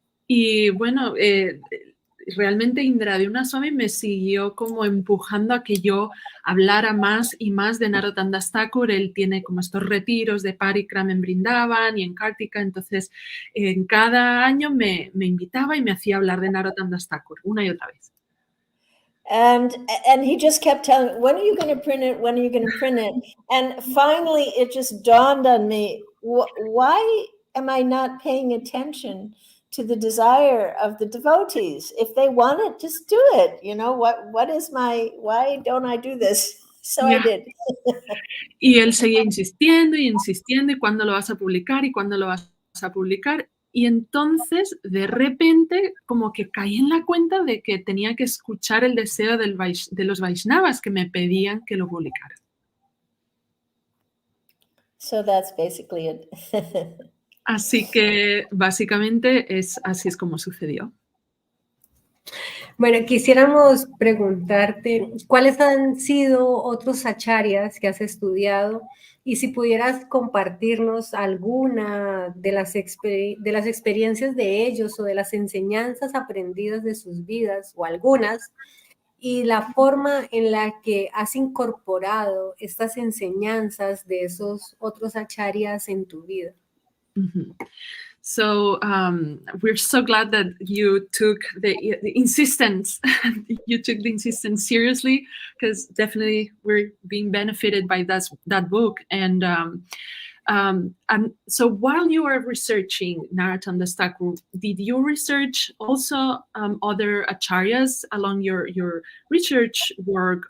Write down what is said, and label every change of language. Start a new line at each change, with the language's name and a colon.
Spanish: Y bueno, realmente Indra de una Swami me siguió como empujando a que yo hablara más y más de Narottam Das Thakur. Él tiene como estos retiros de Parikram en Brindavan y en Kartika, entonces en cada año me invitaba y me hacía hablar de Narottam Das Thakur una y otra vez.
English: And he just kept telling me, when are you going to print it? When are you going to print it? And finally, it just dawned on me, why am I not paying attention to the desire of the devotees? If they want it, just do it. You know, why don't I do this? So Yeah. I did.
Spanish: Y él seguía insistiendo y insistiendo, ¿y cuándo lo vas a publicar? ¿Y cuándo lo vas a publicar? Y entonces, de repente, como que caí en la cuenta de que tenía que escuchar el deseo de los Vaishnavas que me pedían que lo publicara.
English: So that's basically it.
Spanish: Así que, básicamente, así es como sucedió. Bueno, quisiéramos preguntarte, ¿cuáles han sido otros acharyas que has estudiado? Y si pudieras compartirnos alguna de las experiencias de ellos o de las enseñanzas aprendidas de sus vidas, o algunas, y la forma en la que has incorporado estas enseñanzas de esos otros acharyas en tu vida. Mm-hmm.
English: So we're so glad that you took the insistence, you took the insistence seriously, because definitely we're being benefited by that book. And so while you were researching Narottam Das Thakur, did you research also other acharyas along your research work?